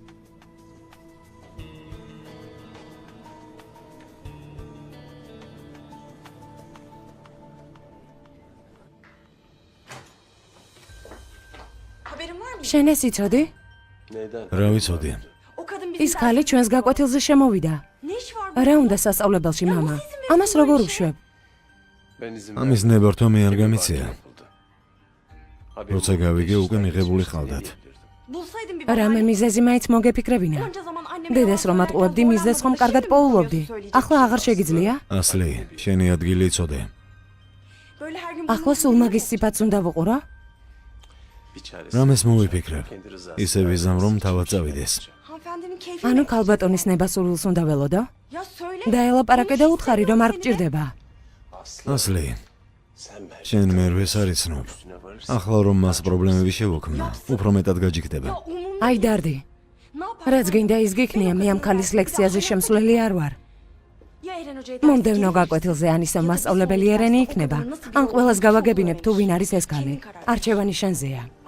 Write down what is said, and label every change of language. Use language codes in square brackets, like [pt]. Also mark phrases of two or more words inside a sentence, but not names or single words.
[ka] შენ ეს იცოდი? [tr] Neyden? [ka] რა ვიცოდი? ის ქალი ჩვენს გაკვეთილზე შემოვიდა. რა უნდა სასწავლებელში, მამა? ამას როგორ უშვებ? [tr] Ben izin [ka] ამის ნებართვა მე არ გამიცია. [tr] yapıldı. [ka] როცა გავიგე, უკვე მიღებული ხალდათ. რამე მიზეზი მაინც მოგეფიქრებინა. დედას რომ ატყუებდი, მიზეზს ხომ კარგად პოულობდი. ახლა აღარ შეგიძლია? ასლი, შენი ადგილი იცოდე. ახლა სულ მაგის სიფათს უნდა ვუყურო? [tr] Bir çaresi. [ka] რამეს მოვიფიქრებ? [tr] Kendi rızası. [ka] ისე ვიზამ რომ თავად წავიდეს. ანუ ქალბატონის ნება-სურვილს უნდა ველოდო? დაელაპარაკე და უთხარი რომ არ გჭირდება. ასლი, [tr] Sen ben [ka] შენ მერვეს არ იცნობ. [tr] üstüne varırsın. [ka] ახლა რომ მას პრობლემები შევოქმნა, უფრო მეტად გაჯიქდება. აი დარდი. რაც გინდა ის გიქნია, მე ამ ქალის ლექციაზე შემსვლელი არ ვარ. მომდევნო გაკვეთილზე ან ისევ მასწავლებელი ერენი იქნება, ან ყველას გავაგებინებ თუ ვინ არის ეს ქალი. არჩევანი შენზეა.